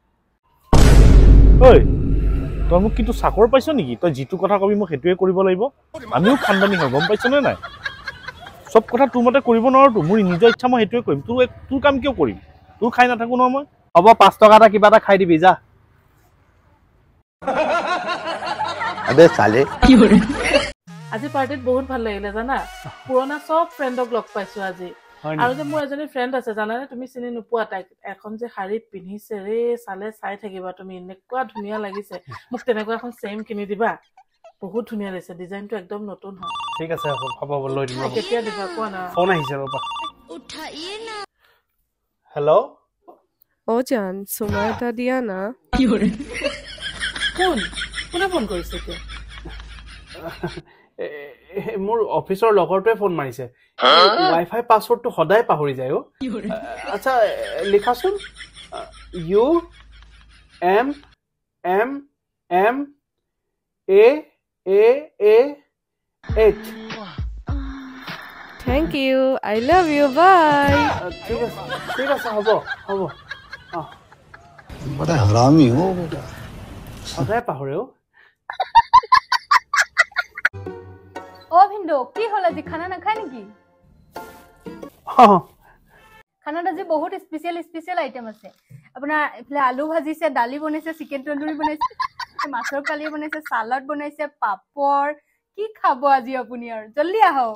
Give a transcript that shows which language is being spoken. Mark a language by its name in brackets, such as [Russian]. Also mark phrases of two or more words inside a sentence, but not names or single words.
[Assamese] ঐ তই মোক কিন্তু চাকৰ পাইছ নেকি তই যিটো কথা কবি মোক হেতুৱে কৰিব লাগিব আমিও খানদানি হয় গম পাইছ নে নাই সব কথা তোৰ মতে কৰিব নোৱাৰো মোৰ নিজৰ ইচ্ছা মই হেতুৱে কৰিম তোৰ কাম কিয় কৰিম তোৰ খাই নাথাকো ন মই হ'ব 5 টকা এটা কিবা এটা খাই দিবি যা [Hindi] अबे साले [Assamese] আজি পাৰ্টিত বহুত ভাল লাগিলে জানা পুৰণা সব ফ্ৰেণ্ডক লগ পাইছো আজি আৰু যে মোৰ এজনী ফ্ৰেণ্ড আছে জানানে তুমি চিনি নোপোৱা তাইক এখন যে শাৰী পিন্ধিছে ৰে চালে চাই থাকিবা তুমি এনেকুৱা ধুনীয়া লাগিছে মোক তেনেকুৱা এখন সেম কিনি দিবা বহুত ধুনীয়া লাগিছে ডিজাইনটো একদম নতুন হয় ঠিক আছে হ'ব লৈ দিম কেতিয়া দিবা কোৱা না ফোন আহিছে ৰবা উঠাইয়ে না হেল্ল' জান সুমা এটা দিয়া না কি হৰে কোনে ফোন কৰিছে এতিয়া মোৰ অফিচৰ লগৰটোৱে ফোন মাৰিছে [English] WiFi password [Assamese] সদায় পাহৰি যায় আচ্ছা লিখাচোন ইউ এম এম এম এ এ এ এইচ [English] thank you I love you bye [Assamese] ঠিক আছে হ'ব [Hindi] बड़ा हरामी हो बेटा [Assamese] সদায় পাহৰে ভিন্দো কি হল আজি খানা না খায় নেকি খানাত আজি বহুত [English] special item [Assamese] আছে আপোনাৰ এফালে আলু ভাজিছে দালি বনাইছে [English] chicken tandoori [Assamese] বনাইছে মাছৰ কালি বনাইছে সালাড বনাইছে পাপৰ কি খাব আজি আপুনি আৰু জলদি আহক